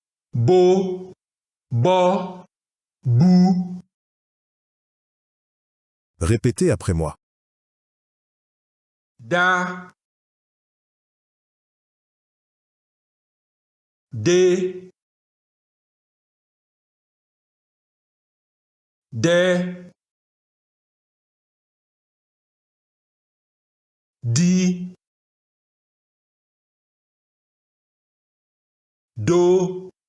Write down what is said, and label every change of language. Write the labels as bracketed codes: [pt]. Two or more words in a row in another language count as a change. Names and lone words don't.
[yo] bo Bo, bou, [fr] Répétez après moi. [yo] da, de, di, do,